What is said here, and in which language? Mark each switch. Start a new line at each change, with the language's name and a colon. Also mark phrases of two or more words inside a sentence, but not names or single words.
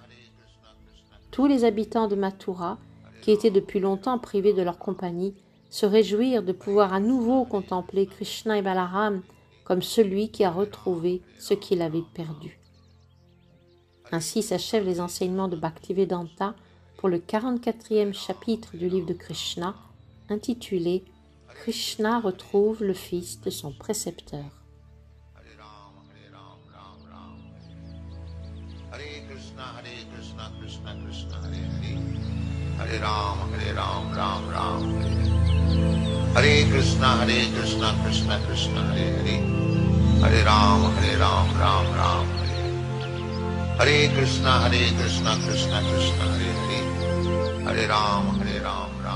French: Tous les habitants de Mathura, qui étaient depuis longtemps privés de leur compagnie, se réjouirent de pouvoir à nouveau contempler Krishna et Balaram comme celui qui a retrouvé ce qu'il avait perdu. Ainsi s'achèvent les enseignements de Bhaktivedanta pour le 44e chapitre du livre de Krishna, intitulé « Krishna retrouve le fils de son précepteur ».
Sanskrit: Krishna Krishna Hare Hare Hare Ram Ram Ram Hare Krishna Krishna Krishna Hare Hare Hare Ram Ram Ram Hare Krishna Krishna Krishna Hare Hare Hare Ram